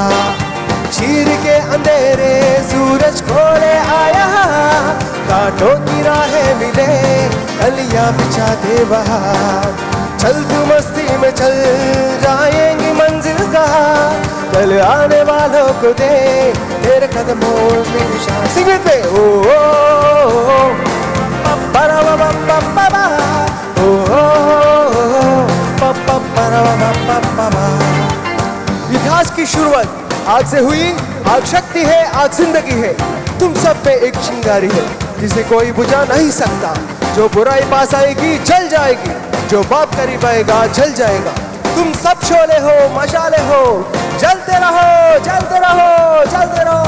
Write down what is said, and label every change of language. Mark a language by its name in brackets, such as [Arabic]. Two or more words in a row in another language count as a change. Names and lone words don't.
[Hindi] चीर के अंधेरे सूरज को ले आया, कांटों की राहें मिले कलियां बिछा दे बाहर. चल तू मस्ती में चल जाएंगी मंजिल का, कल आने वालों को दे तेरे कदमों में निशान. सिंग पे ओ परा बा बा बा ओ परा बा बा. इतिहास की शुरुआत आग से हुई, आग शक्ति है, आग जिंदगी है, तुम सब पे एक चिंगारी है जिसे कोई बुझा नहीं सकता. जो बुराई पास आएगी जल जाएगी, जो बाप करीब आएगा जल जाएगा. तुम सब शोले हो मशाले हो, जलते रहो जलते रहो जलते रहो.